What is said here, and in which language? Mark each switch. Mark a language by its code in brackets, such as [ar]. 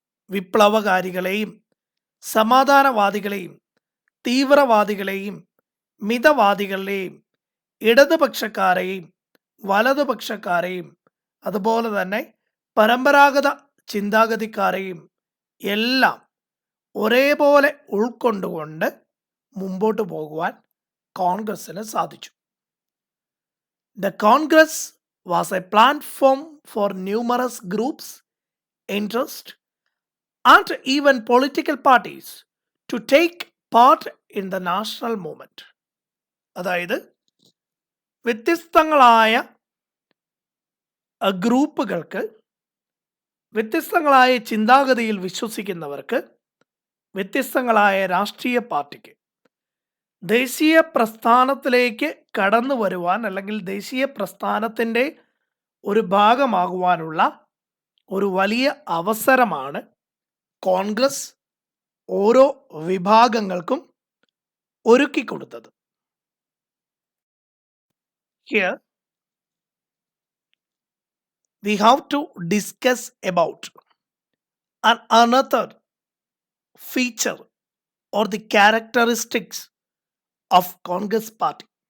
[ml] വിപ്ലവകാരികളെയും സമാധാനവാദികളെയും തീവ്രവാദികളെയും മിതവാദികളെയും ഇടതുപക്ഷക്കാരെയും വലതുപക്ഷക്കാരെയും അതുപോലെ തന്നെ പരമ്പരാഗത ചിന്താഗതിക്കാരെയും എല്ലാം ഒരേപോലെ ഉൾക്കൊണ്ടുകൊണ്ട് മുമ്പോട്ട് പോകുവാൻ കോൺഗ്രസ്സിന് സാധിച്ചു. [en] The Congress was a platform for numerous groups, interests, and even political parties to take part in the national movement. [ml] അതായത് വ്യത്യസ്തങ്ങളായ ഗ്രൂപ്പുകൾക്ക്, വ്യത്യസ്തങ്ങളായ ചിന്താഗതിയിൽ വിശ്വസിക്കുന്നവർക്ക്, വ്യത്യസ്തങ്ങളായ രാഷ്ട്രീയ പാർട്ടിക്ക് ദേശീയ പ്രസ്ഥാനത്തിലേക്ക് കടന്നു വരുവാൻ അല്ലെങ്കിൽ ദേശീയ പ്രസ്ഥാനത്തിൻ്റെ ഒരു ഭാഗമാകുവാനുള്ള ഒരു വലിയ അവസരമാണ് കോൺഗ്രസ് ഓരോ വിഭാഗങ്ങൾക്കും ഒരുക്കിക്കൊടുത്തത്. [en] Here we have to discuss about another feature or the characteristics of Congress party.